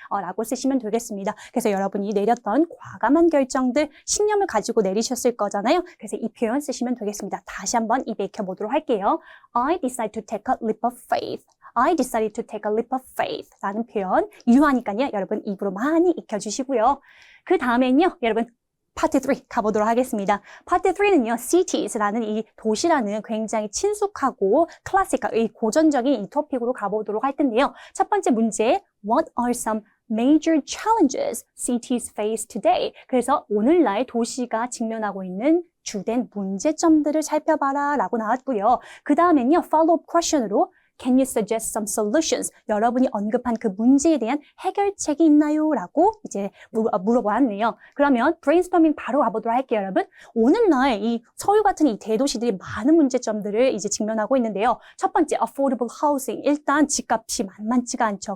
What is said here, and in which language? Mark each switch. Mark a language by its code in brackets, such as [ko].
[ko] 라고 쓰시면 되겠습니다. 그래서 여러분이 내렸던 과감한 결정들, 신념을 가지고 내리셨을 거잖아요. 그래서 이 표현 쓰시면 되겠습니다. 다시 한번 입에 익혀보도록 할게요. [en] I decided to take a leap of faith. I decided to take a leap of faith [ko] 라는 표현 유효하니까요. 여러분 입으로 많이 익혀주시고요. 그 다음엔요. 여러분 파트 3 가보도록 하겠습니다. 파트 3는요. cities라는 이 도시라는 굉장히 친숙하고 클래식한 고전적인 이 토픽으로 가보도록 할 텐데요. 첫 번째 문제 [en] What are some major challenges cities face today? [ko] 그래서 오늘날 도시가 직면하고 있는 주된 문제점들을 살펴봐라 라고 나왔고요. 그 다음엔요. [en] follow-up question으로 Can you suggest some solutions? [ko] 여러분이 언급한 그 문제에 대한 해결책이 있나요? 라고 이제 물어보았네요. 그러면 브레인스토밍 바로 가보도록 할게요, 여러분. 오늘날 이 서울 같은 이 대도시들이 많은 문제점들을 이제 직면하고 있는데요. 첫 번째, [en] affordable housing. [ko] 일단 집값이 만만치가 않죠.